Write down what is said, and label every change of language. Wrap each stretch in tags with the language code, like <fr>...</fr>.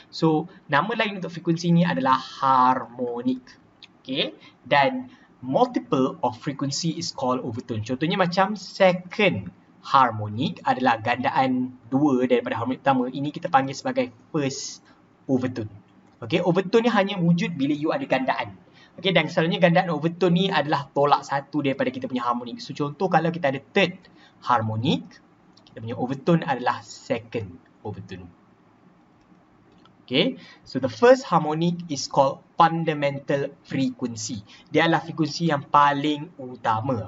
<ms>So nama lain untuk frekuensi ni adalah harmonic.</ms> <en>Okay,</en> <ms>dan</ms> <en>multiple of frequency is called overtone.</en> <ms>Contohnya macam second harmonic adalah gandaan 2 daripada harmonic pertama. Ini kita panggil sebagai first overtone. Okay, overtone ni hanya wujud bila you ada gandaan. Okay, dan selalunya gandaan overtone ni adalah tolak satu daripada kita punya harmonic. So contoh kalau kita ada third harmonic, kita punya overtone adalah second overtone.</ms> <en>Okay, so the first harmonic is called fundamental frequency.</en> <ms>Dia adalah frekuensi yang paling utama.</ms>